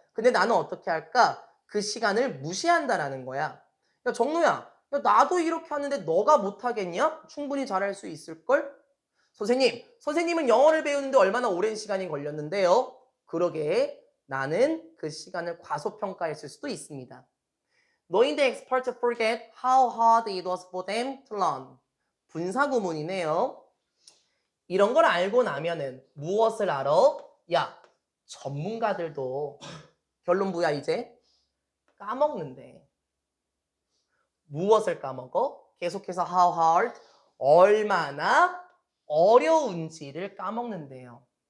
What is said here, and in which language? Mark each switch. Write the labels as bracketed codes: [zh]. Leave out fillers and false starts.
[ko] 근데 나는 어떻게 할까? 그 시간을 무시한다라는 거야. 야, 정로야, 야, 나도 이렇게 하는데 너가 못하겠냐? 충분히 잘할 수 있을걸? 선생님은 영어를 배우는데 얼마나 오랜 시간이 걸렸는데요? 그러게 나는 그 시간을 과소평가했을 수도 있습니다. [en] Knowing the experts forget how hard it was for them to learn. [ko] 분사구문이네요. 이런 걸 알고 나면은 무엇을 알아? 야, 전문가들도 결론 뭐야 이제? 까먹는데. 무엇을 까먹어? 계속해서 how hard, 얼마나 어려운지를 까먹는데요.